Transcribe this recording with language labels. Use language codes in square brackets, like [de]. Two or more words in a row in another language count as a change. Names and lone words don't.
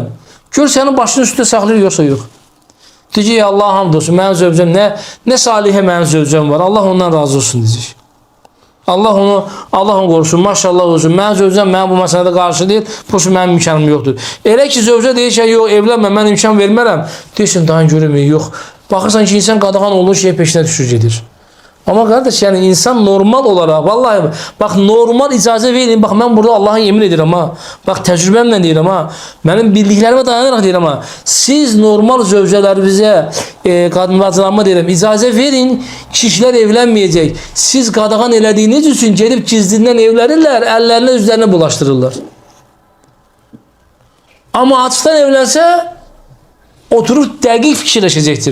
[az] Gör sənin başının üstündə saxlayır, yoxsa yox. Deyəcək, Allah hamd olsun, mənim zövcəm, nə salihə mənim zövcəm var, Allah ondan razı olsun deyəcək. Allah onu qorusun, maşallah olsun, mənim zövcəm mənim bu məsələdə qarşı deyil, bu mənim imkanım yoxdur. Elə ki, zövcə deyir ki, yox, evlənmə, mən imkan vermərəm, deyirsin, daha görürmür, yox. Baxırsan ki, insan qadağan olduğu şeyə peşinə düşür gedir. [tr] Ama kardeş yani insan normal olarak vallahi bak normal [az] icazə verin. [tr] Bak ben burada Allah'a yemin ederim ha. Bak tecrübemle [az] deyirəm ha. [tr] Benim bildiklerime dayanarak [az] deyirəm ha. Siz normal zövcələrinizə qadınlarıma deyirəm icazə verin. Kişilər evlənməyəcək. Siz qadağan elədiyiniz üçün gelip gizlindən evlənirlər. Əllərini üzlərinə bulaşdırırlar. Ama açıktan evlənsə oturup dəqiq fikirləşəcəkdir.